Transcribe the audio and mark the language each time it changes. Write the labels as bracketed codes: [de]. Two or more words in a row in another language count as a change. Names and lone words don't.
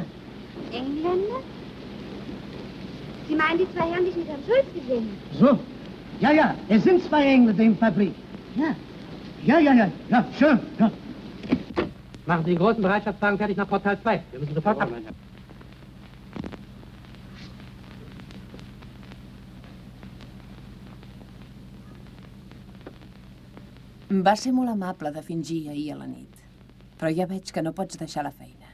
[de] Engländer? Sie meinen die 2 Herren, die ich mit Herrn Schulz gesehen habe? So. Ja, es sind 2 Engländer in der Fabrik. Ja, schön. Ja. Machen Sie den großen Bereitschaftswagen fertig nach Portal 2. Wir müssen sofort ab. [ca] Va ser molt amable de fingir ahir a la nit, però ja veig que no pots deixar la feina.